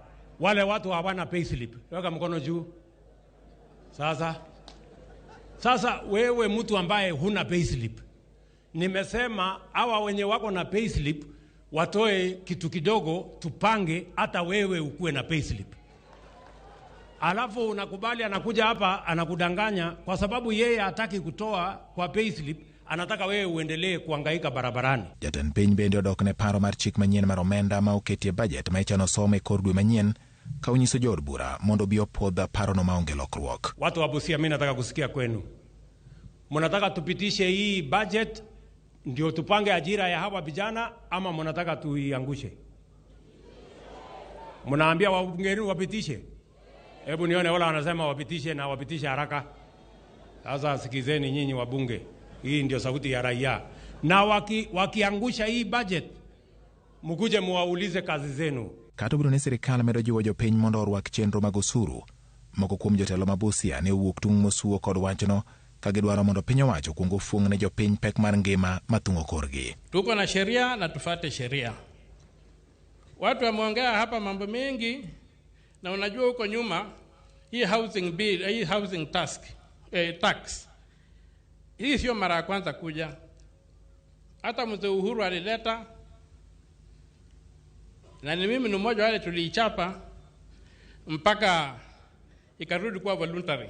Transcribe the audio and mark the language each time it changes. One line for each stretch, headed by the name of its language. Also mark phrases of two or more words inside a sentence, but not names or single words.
Swahili: Wale watu hawana payslip weka mkono juu. Sasa wewe mtu ambaye huna payslip, nimesema hawa wenye wako na payslip watoe kitu kidogo tupange hata wewe ukuwe na payslip. Alafu unakubali anakuja hapa anakudanganya kwa sababu yeye hataki kutoa kwa payslip, anataka wewe uendelee kuhangaika barabarani.
Luo (Kenya and Tanzania): Jatend piny bende odok ne paro mar chik manyien mar omenda ma oketie budget ma ichano some kor dwe manyien ka onyiso jod bura mondo bi opodha paro no maonge lokruok.
Swahili: Watu wa Busia, mimi nataka kusikia kwenu. Mnataka tupitishe hii budget ndio tupange ajira ya hawa vijana ama mnataka tuiangushe? Mnaambia wabungeni wapitishe? Hebu nione wala wanasema wapitishe na wapitishe haraka. Sasa sikizeni nyinyi wabunge. Hii ndio sauti ya raia. Na wakiangusha hii budget, mkuje muwaulize kazi zenu.
Luo (Kenya and Tanzania): Kata obedo ni sirikal medo jiwo jopiny mondo orwak chenro mag osuru, moko kuom jotelo ma Busia ne owuok tung' mosuo kod wachno ka gidwaro mondo piny owacho kuong ofuong ne jopiny pek mar ngima mathung'o korgi.
Swahili: Tuko na sheria na tufuate sheria. Watu wameongea hapa mambo mengi, na unajua huko nyuma hii
English: housing bill,
Swahili: hii
English: housing tax
Swahili: hii sio mara ya kwanza kuja. Hata mzee Uhuru alileta, na ni mimi ni mmoja wale tuliichapa mpaka ikarudi kuwa voluntary.